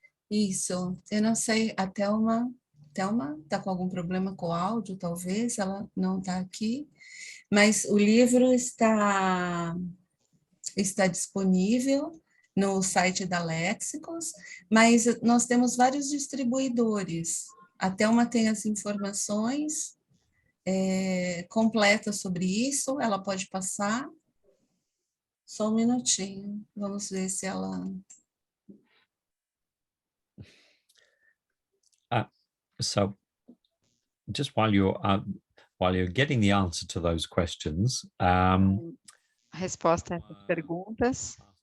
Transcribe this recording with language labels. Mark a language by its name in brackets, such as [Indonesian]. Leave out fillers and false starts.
[Portuguese] Isso, eu não sei, a Thelma está com algum problema com o áudio, talvez, ela não está aqui, mas o livro está disponível no site da Lexicons, mas nós temos vários distribuidores. A Thelma tem as informações completas sobre isso, ela pode passar. Só um minutinho, vamos ver se ela... [English] So just while you're getting the answer to those questions, [Portuguese] A resposta a essas perguntas.